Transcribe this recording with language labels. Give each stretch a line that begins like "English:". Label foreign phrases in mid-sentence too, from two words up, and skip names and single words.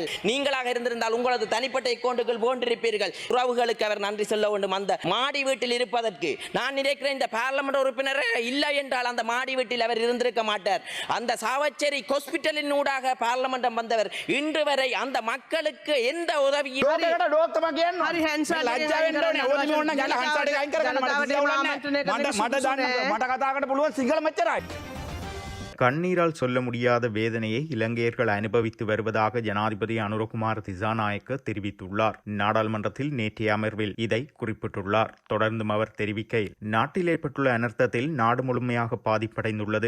Tamil: நீங்களாக இருந்திருந்தால் உங்களது தனிப்பட்ட அக்கௌண்டுகள் போன்றிருப்பீர்கள். உறவுகளுக்கு அவர் நன்றி சொல்ல வேண்டும். அந்த மாடி வீட்டில் இருப்பதற்கு நான் நினைக்கிறேன் இந்த பார்லமெண்ட் உறுப்பினர் இல்லை என்றால் அந்த மாடி வீட்டில் அவர் இருந்திருக்க மாட்டார். அந்த சாவச்சேரி ஹாஸ்பிட்டலின் ஊடாக பார்லமெண்டம் வந்தவர் இன்று வரை அந்த மக்களுக்கு எந்த உதவியும்
Sinhala: හරි හැන්සර්ට් ලැජ්ජාවෙන්න ඕනේ. ඕනි ඕන ගාලා හන්සර්ට් එක අයින් කරගන්න. මට කතා කරන්න පුළුවන් සිංහල මෙච්චරයි.
Tamil: கண்ணீரால் சொல்ல முடியாத வேதனையை இலங்கையர்கள் அனுபவித்து வருவதாக ஜனாதிபதி அனுரகுமார் திசாநாயக்க தெரிவித்துள்ளார். நாடாளுமன்றத்தில் நேற்றைய அமர்வில் இதை குறிப்பிட்டுள்ளார். தொடர்ந்தும் அவர் தெரிவிக்கையில், நாட்டில் ஏற்பட்டுள்ள அனர்த்தத்தில் நாடு முழுமையாக பாதிப்படைந்துள்ளது.